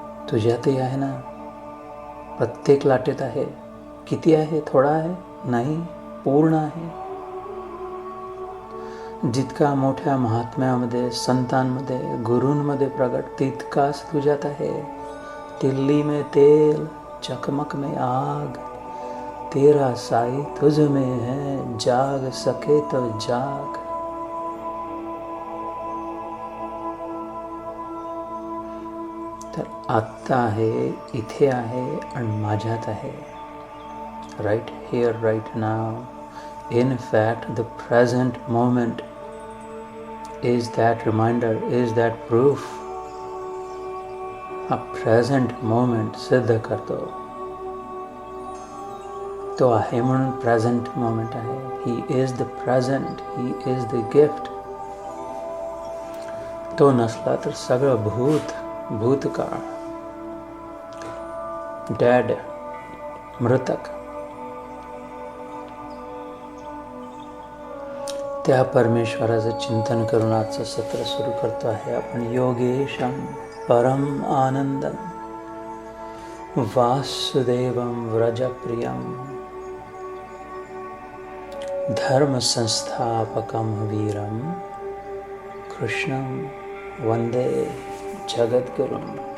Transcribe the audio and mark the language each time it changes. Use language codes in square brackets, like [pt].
[mr] तुझ्यातही आहे ना. प्रत्येक लाटेत आहे. किती आहे? थोडा आहे? नाही, पूर्ण आहे. जितका मोठ्या महात्म्यामध्ये, संतांमध्ये, गुरूंमध्ये प्रगट, तितकाच तुझ्यात आहे. [hi] तिल्ली में तेल, चकमक में आग, तेरा साई तुझ में है, जाग सके तो जाग. [mr] तर आत्ता आहे, इथे आहे आणि माझ्यात आहे. [en] Right here, right now. In fact, the present moment is that reminder, is that proof. [mr] हा present moment सिद्ध करतो. तो आहे म्हणून present moment आहे. [en] He is the present. He is the gift. [mr] तो नसला तर सगळं भूतकाळ, डेड, मृतक, त्या परमेश्वराचं चिंतन करून आजचं सत्र सुरू करतो आहे आपण. [sa] योगेशम परम आनंदम वासुदेवम व्रजप्रियम धर्म संस्थापकम वीरम कृष्णम वंदे जगद्गुरुम.